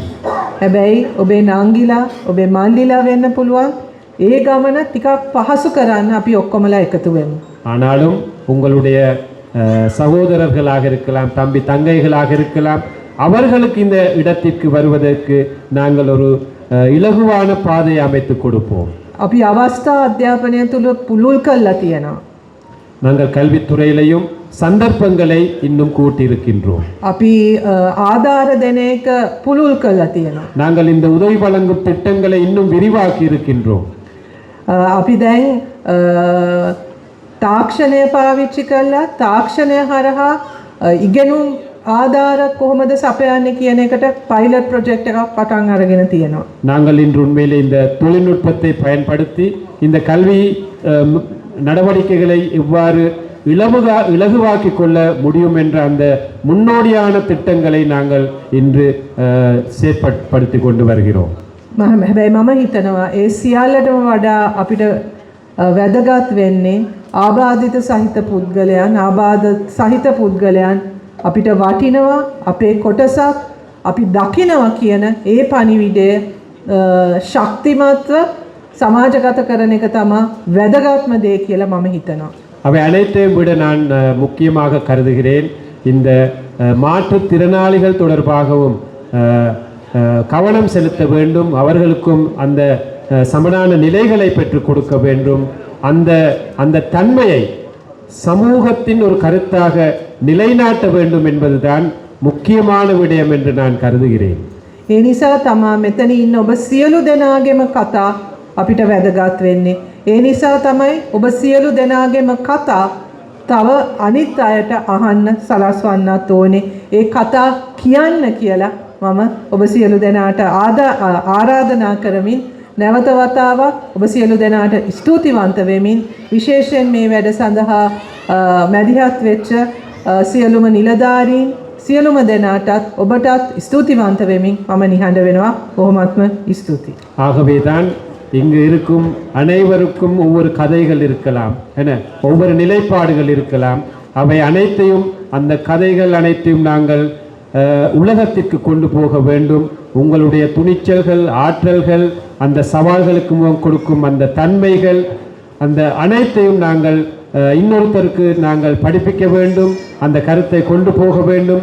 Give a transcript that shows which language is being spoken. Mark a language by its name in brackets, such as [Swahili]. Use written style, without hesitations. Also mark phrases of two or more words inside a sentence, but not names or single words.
[Sinhala] හැබැයි ඔබේ නංගිලා ඔබේ මල්ලිලා වෙන්න පුළුවන්. ඒ ගමන ටිකක් පහසු කරන්න අපි ඔක්කොමලා එකතු වෙමු. [Tamil] ஆனாலும் உங்களுடைய சகோதரர்களாக இருக்கலாம், தம்பி தங்கைகளாக இருக்கலாம், அவர்களுக்கு இந்த இடத்திற்கு வருவதற்கு நாங்கள் ஒரு இலகுவான பாதையை அமைத்து கொடுப்போம். [Sinhala] අපි අවස්ථා අධ්‍යාපනය තුළ පුළුල් කරලා තියෙනවා. [Tamil] நாங்கள் கல்வித்துறையிலையும் சந்தர்ப்பங்களை இன்னும் கூட்டியிருக்கின்றோம். [Sinhala] අපි ආධාර දෙන එක පුළුල් කරලා තියෙනවා. [Tamil] நாங்கள் இந்த உதவி வழங்கும் திட்டங்களை இன்னும் விரிவாக்கி இருக்கின்றோம். [Sinhala] අපි දැන් තාක්ෂණය පාවිච්චි කරලා තාක්ෂණය හරහා ඉගෙනුම් ආධාර කොහොමද සපයන්නේ කියන එකට [English] pilot project [Sinhala] එකක් පටන් අරගෙන තියෙනවා. [Tamil] நாங்கள் இன்று உண்மையிலே இந்த தொழில்நுட்பத்தை பயன்படுத்தி இந்த கல்வி நடவடிக்கைகளை எவ்வாறு இலகுவாக்கி கொள்ள முடியும் என்ற அந்த முன்னோடியான திட்டங்களை நாங்கள் இன்று செயற்படுத்தி கொண்டு வருகிறோம். [Sinhala] හැබැයි මම හිතනවා ඒ සියල්ලටම වඩා අපිට වැදගත් වෙන්නේ ආබාධිත සහිත පුද්ගලයන්, ආබාධ සහිත පුද්ගලයන් අපිට වටිනවා, අපේ කොටසක් අපි දකිනවා කියන ඒ පණිවිඩය ශක්තිමත්ව සමාජගත කරන එක තමයි වැදගත්ම දේ කියලා මම හිතනවා. [Tamil] அவை அனைத்தையும் விட நான் முக்கியமாக கருதுகிறேன் இந்த மாற்றுத்திறனாளிகள் தொடர்பாகவும் கவனம் செலுத்த வேண்டும். அவர்களுக்கும் அந்த சமனான நிலைகளை பெற்றுக் கொடுக்க வேண்டும். அந்த தன்மையை சமூகத்தின் ஒரு கருத்தாக நிலைநாட்ட வேண்டும் என்பதுதான் முக்கியமான விடயம் என்று நான் கருதுகிறேன். [Sinhala] ඒ නිසා තමයි මෙතන ඉන්න ඔබ සියලු දෙනාගේම කතා අපිට වැදගත් වෙන්නේ. ඒ නිසා තමයි ඔබ සියලු දෙනාගේම කතා තව අනිත් අයට අහන්න සලස්වන්නත් ඕනේ. ඒ කතා කියන්න කියලා මම ඔබ සියලු දෙනාට ආරාධනා කරමින් නැවත වතාවක් ඔබ සියලු දෙනාට ස්තුතිවන්ත වෙමින් විශේෂයෙන් මේ වැඩ සඳහා මැදිහත් වෙච්ච සියලුම නිලධාරීන් සියලුම දෙනාටත් ඔබටත් ස්තුතිවන්ත වෙමින් මම නිහඬ වෙනවා. බොහොමත්ම ස්තුතියි. [Tamil] ஆகவேதான் இங்கு இருக்கும் அனைவருக்கும் ஒவ்வொரு கதைகள் இருக்கலாம், என ஒவ்வொரு நிலைப்பாடுகள் இருக்கலாம். அவை அனைத்தையும், அந்த கதைகள் அனைத்தையும் நாங்கள் உலகத்திற்கு கொண்டு போக வேண்டும். உங்களுடைய துணிச்சல்கள், ஆற்றல்கள், அந்த சவால்களுக்கு முகம் கொடுக்கும் அந்த தன்மைகள், அந்த அனைத்தையும் நாங்கள் இன்னொருத்தருக்கு நாங்கள் படிப்பிக்க வேண்டும், அந்த கருத்தை கொண்டு போக வேண்டும்.